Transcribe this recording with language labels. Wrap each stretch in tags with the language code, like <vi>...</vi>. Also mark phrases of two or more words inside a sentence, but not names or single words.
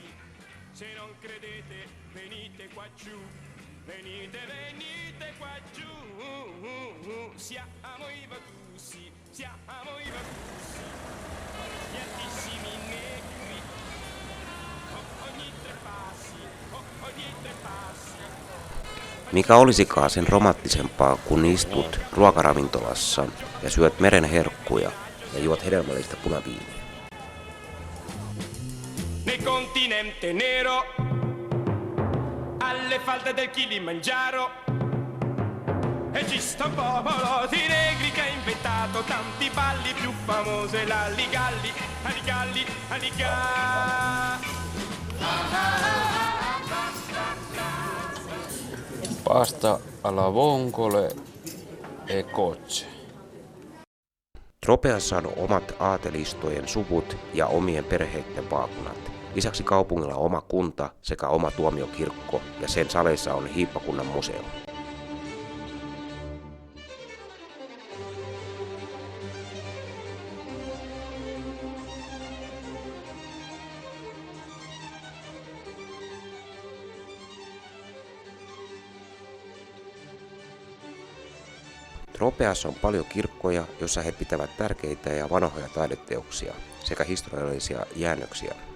<it>Se non credete venite qua giù, venite, venite qua giù. Siamo i Vatussi, siamo i Vatussi, gli altissimi negri. Ogni 3 passi, ogni 3 passi.</it> <fi>Mikä olisikaan sen romanttisempaa, kun istut ruokaravintolassa ja syöt meren herkkuja ja juot hedelmällistä punaviiniä.</fi> <it>Nel continente nero, alle falde del Kilimangiaro, e ci sta un popolo di negri che ha inventato tanti balli, più famoso è l'alligalli, alligalli, alliga. Pasta alla vongole e cocce.</it> <fi>Tropeassa on omat aatelistojen suvut ja omien perheiden vaakunat. Lisäksi kaupungilla on oma kunta sekä oma tuomiokirkko ja sen saleissa on hiippakunnan museo. Tropeassa on paljon kirkkoja, joissa he pitävät tärkeitä ja vanhoja taideteoksia sekä historiallisia jäännöksiä.</fi>